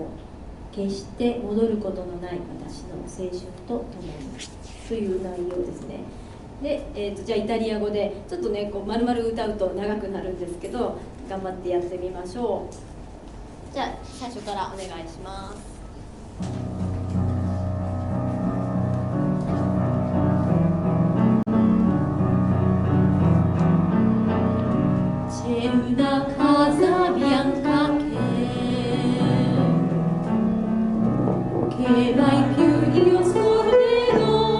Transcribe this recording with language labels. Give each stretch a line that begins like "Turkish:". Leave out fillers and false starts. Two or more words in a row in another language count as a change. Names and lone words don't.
Japanese: 決して戻ることのない私の青春とともに、という内容ですね。で、じゃあイタリア語でちょっとねこう丸々歌うと長くなるんですけど、頑張ってやってみましょう。じゃあ最初からお願いします。
Italian: C'è una casa bianca che mai più io scorderò,